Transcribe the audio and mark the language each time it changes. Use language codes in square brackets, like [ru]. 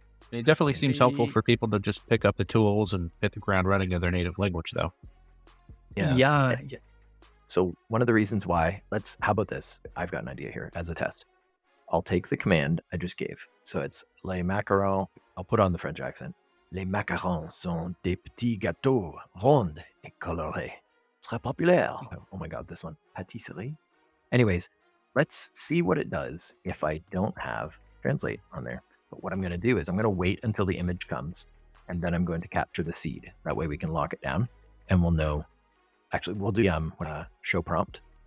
[en] It definitely seems helpful for people to just pick up the tools and hit the ground running in their native language, though. Yeah. So one of the reasons why, how about this? I've got an idea here as a test. I'll take the command I just gave. So it's les macarons. I'll put on the French accent. [fr] Les macarons sont des petits gâteaux ronds et colorés. Très populaire. [en] Oh my God, this one. Pâtisserie. Anyways, let's see what it does if I don't have translate on there. But what I'm going to do is I'm going to wait until the image comes, and then I'm going to capture the seed. That way we can lock it down, and we'll know. Actually, we'll do ShowPrompt.